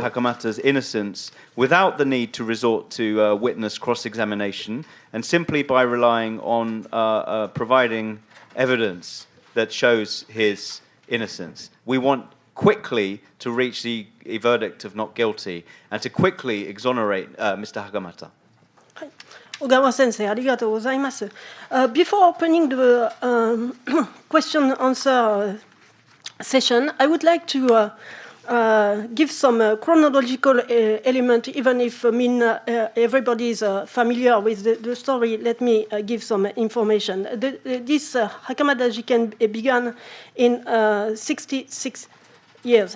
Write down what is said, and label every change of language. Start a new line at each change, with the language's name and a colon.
English: Hakamata's innocence without the need to resort to witness cross-examination, and simply by relying on providing evidence that shows his innocence. We want quickly to reach the verdict of not guilty and to quickly exonerate Mr. Hakamata.
Japanese: 小川先生、ありがとうございます。
English: Before opening the question answer session, I would like to give some chronological element, even if everybody is familiar with the story. Let me give some information. This Hakamada jiken began in 66 years.